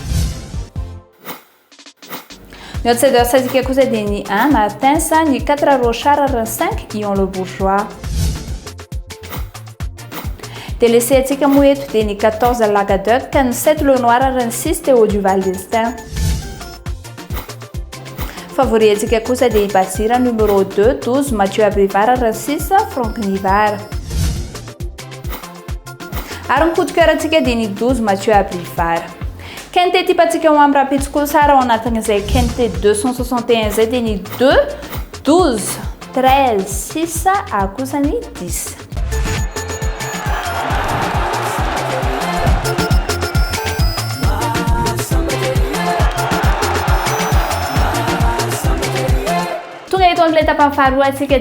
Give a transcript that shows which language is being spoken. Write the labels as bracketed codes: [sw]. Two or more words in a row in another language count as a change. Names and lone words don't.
[mg] ny outsider sasika kosa dia ny 1 Martins ny 4 Rochard ary ny 5 Ion Le Bourgeois dia laissé atsika moa eto dia ny 14 Lagadoc ny 7 Le Noir ary ny 6 Théo Duval d'Estaing favori atsika kosa dia Bazira numéro 2 12 Mathieu Abrivard ary ny 6 Franck Nivard ary ny [fr] coup de cœur [mg] atsika dia ny 12 Mathieu Abrivard quinté tipatsika ho amin'ny rapitsoko sara ao anatin'izay quinté 261 zay dia ny 2 12 13 6 akosa ny 10 eto amin'ilay tapany faharoa atsika dia